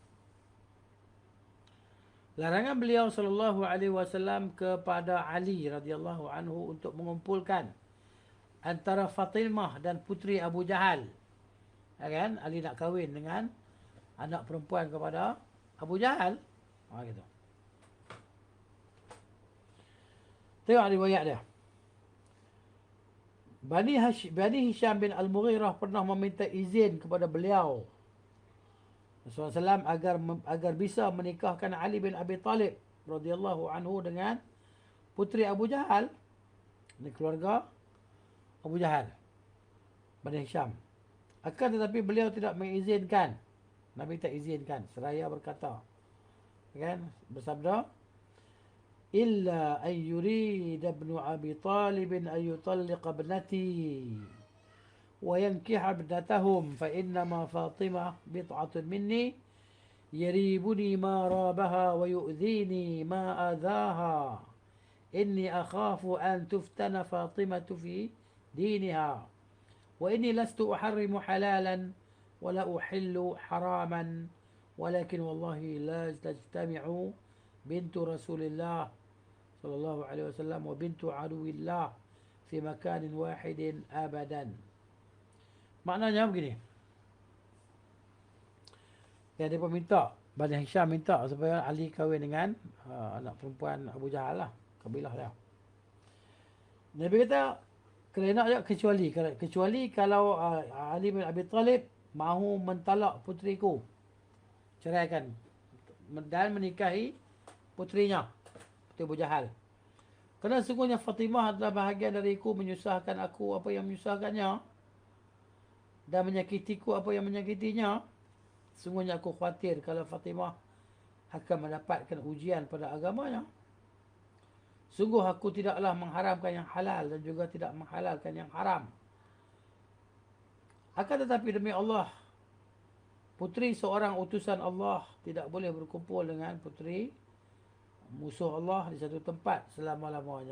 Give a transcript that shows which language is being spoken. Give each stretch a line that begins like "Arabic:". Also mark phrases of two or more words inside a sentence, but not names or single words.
Malay: Larangan beliau
Arabic: صلى الله عليه وسلم
Malay: kepada Ali
Arabic: رضي الله عنه
Malay: untuk mengumpulkan antara Fatimah dan puteri Abu Jahal. Ya kan? Ali nak kahwin dengan anak perempuan kepada Abu Jahal. Gitu. Tengok riwayat dia. Bani Hisham bin Al-Mughirah pernah meminta izin kepada beliau Rasulullah SAW agar bisa menikahkan Ali bin Abi Talib
Arabic: رضي الله عنه
Malay: dengan puteri Abu Jahal. Ini keluarga Abu Jahal, Bani Hisham. Akan tetapi beliau tidak mengizinkan. Nabi tak izinkan. Seraya berkata, kan, bersabda,
Arabic: إلا أن يريد ابن أبي طالب أن يطلق ابنتي وينكح ابنتهم فإنما فاطمة بضعة مني يريبني ما رابها ويؤذيني ما آذاها إني أخاف أن تفتن فاطمة في دينها وإني لست أحرم حلالا ولا أحل حراما ولكن والله لا تجتمع بنت رسول الله صلى الله عليه وسلم وبنت عدو الله في مكان واحد أبدا.
Malay: Maknanya begini. Yang dia pun minta, Bani Hisham minta supaya Ali kahwin dengan anak perempuan Abu Jahal lah, kabilah dia. Nabi kata, kena nak kecuali kalau Ali bin Abi Talib mahu mentalak puteriku, ceraikan dan menikahi puterinya, puteri Abu Jahal. Kerana sungguhnya Fatimah adalah bahagian dariku, menyusahkan aku apa yang menyusahkannya dan menyakitiku apa yang menyakitinya. Sungguhnya aku khawatir kalau Fatimah akan mendapatkan ujian pada agamanya. Sungguh aku tidaklah mengharamkan yang halal dan juga tidak menghalalkan yang haram. Akan tetapi demi Allah, puteri seorang utusan Allah tidak boleh berkumpul dengan puteri musuh Allah di satu tempat selama-lamanya.